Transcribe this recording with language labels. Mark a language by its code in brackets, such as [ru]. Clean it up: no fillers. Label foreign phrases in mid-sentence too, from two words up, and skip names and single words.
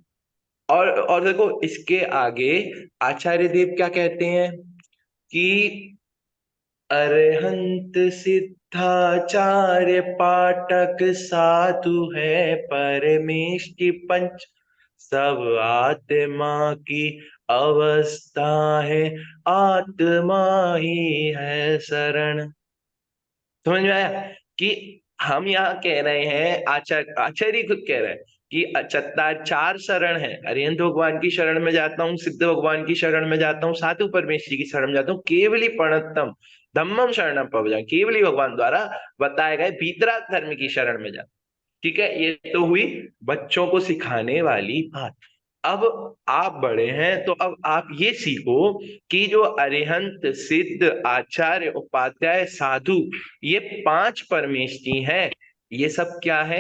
[hi] और देखो, इसके आगे आचार्य देव क्या कहते हैं कि अरहंत सिद्धाचार्य पाठक साधु है परमेष्टि पंच, सब आत्मा की अवस्था है, आत्मा ही है शरण। समझ में आया? कि हम यहाँ कह रहे हैं, आचार्य खुद कह रहे हैं कि 4 शरण है। अरिहंत भगवान की शरण में जाता हूँ, सिद्ध भगवान की शरण में जाता हूँ, साधु परमेश्वरी की शरण में जाता हूँ, [pka] केवली प्रणतम धम्मम शरणम पवजामी, [hi] केवली भगवान द्वारा बताए गए वीतराग धर्म की शरण में जाता। ठीक है, ये तो हुई बच्चों को सिखाने वाली बात। अब आप बड़े हैं तो अब आप ये सीखो कि जो अरिहंत सिद्ध आचार्य उपाध्याय साधु, ये 5 परमेष्टि हैं, ये सब क्या है?